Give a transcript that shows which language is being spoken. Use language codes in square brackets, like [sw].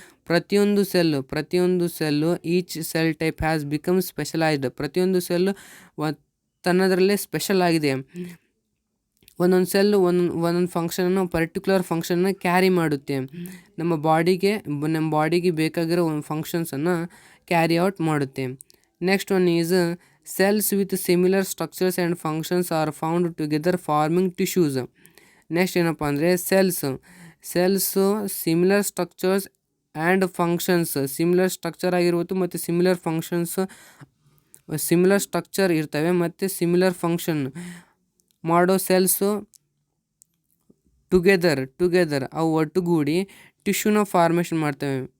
[kn] ಪ್ರತಿಯೊಂದು cell [en] Each cell type has become specialized. [kn] ಪ್ರತಿಯೊಂದು cell ತನ್ನದರಲ್ಲೇ special ಆಗಿದೆ. ಒಂದೊಂದು ಸೆಲ್ಲು ಒಂದೊಂದು ಫಂಕ್ಷನನ್ನು ಪರ್ಟಿಕ್ಯುಲರ್ ಫಂಕ್ಷನ್ನ ಕ್ಯಾರಿ ಮಾಡುತ್ತೆ. ನಮ್ಮ ಬಾಡಿಗೆ ಬೇಕಾಗಿರೋ ಒಂದು ಫಂಕ್ಷನ್ಸನ್ನು ಕ್ಯಾರಿ ಔಟ್ ಮಾಡುತ್ತೆ. [en] Next one is cells with similar structures and functions are found together forming tissues. [kn] Next ಏನಪ್ಪ ಅಂದರೆ cells [en] similar structures and functions, [kn] similar structure ಆಗಿರ್ಬೋದು ಮತ್ತು ಸಿಮಿಲರ್ ಫಂಕ್ಷನ್ಸ್, ಸಿಮಿಲರ್ ಸ್ಟ್ರಕ್ಚರ್ ಇರ್ತವೆ ಮತ್ತು ಸಿಮಿಲರ್ ಫಂಕ್ಷನ್ ಮಾಡೋ ಸೆಲ್ಸು ಟುಗೆದರ್ ಅವು ಒಟ್ಟುಗೂಡಿ ಟಿಶ್ಯೂನ ಫಾರ್ಮೇಷನ್ ಮಾಡ್ತವೆ,